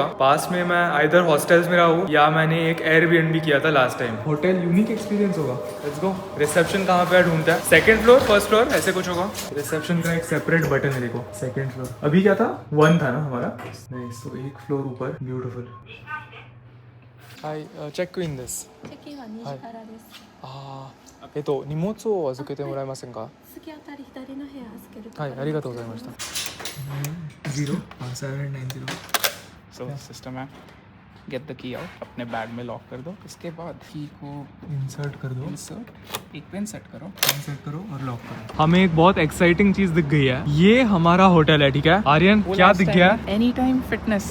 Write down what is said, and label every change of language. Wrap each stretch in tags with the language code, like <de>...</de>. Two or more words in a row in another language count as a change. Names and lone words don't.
<hi>पास में मैं आइदर हॉस्टल्स में रहा हूँ या मैंने एक एयरबीएनबी किया था</hi> <en>last time.</en> <hi>होटल यूनिक एक्सपीरियंस होगा।</hi> <en>let's go.</en> <hi>रिसेप्शन कहाँ पे ढूंढता है?</hi> <en>2nd floor, 1st floor,</en> <hi>ऐसे कुछ होगा। रिसेप्शन का एक</hi> <en>separate button</en> <hi>है, देखो</hi> <en>2nd floor.</en> <hi>अभी क्या था? 1 था ना हमारा। नहीं, तो 1 फ्लोर ऊपर। ब्यूटीफुल।</hi> <en>hi, check in this.</en> <ja>チェキンは2時からです。荷物を預けてもらえませんか？次あたり左の部屋預けると。はい、ありがとうございました。0 790</ja> <hi>So system है</hi> <en>get the key out,</en> <hi>अपने बैग में लॉक कर दो। इसके बाद की को इंसर्ट कर दो, इंसर्ट, एक पेन सेट करो, सेट करो और लॉक करो। हमें एक बहुत एक्साइटिंग चीज दिख गई है, ये हमारा होटल है, ठीक है आर्यन? क्या दिख गया? एनी टाइम फिटनेस।</hi>